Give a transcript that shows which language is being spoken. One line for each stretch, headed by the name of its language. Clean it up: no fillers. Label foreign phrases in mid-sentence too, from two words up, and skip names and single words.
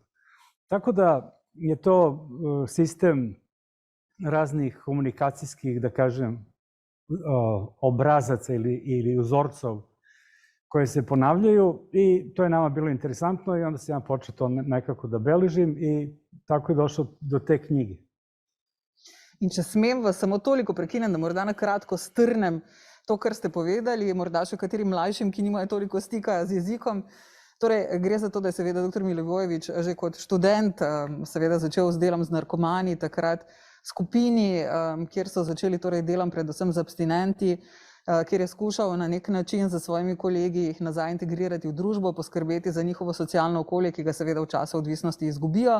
Serbian: Tako da je to sistem raznih komunikacijskih, da kažem, obrazaca ili uzorcov koje se ponavljaju i to je nama bilo interesantno i onda sam ja počeo to nekako da beležim i tako je došlo do te knjige.
Slovenian: In če smem vas samo toliko prekinem, da morda na kratko strnem to, kar ste povedali, morda še katerim mlajšim, ki nimajo toliko stika z jezikom. Torej, gre za to, da je seveda dr. Milivojević že kot študent seveda začel z delom z narkomani, takrat skupini, kjer so začeli torej delom predvsem z abstinenti, kjer je skušal na nek način za svojimi kolegi jih nazaj integrirati v družbo, poskrbeti za njihovo socialno okolje, ki ga seveda v času odvisnosti izgubijo.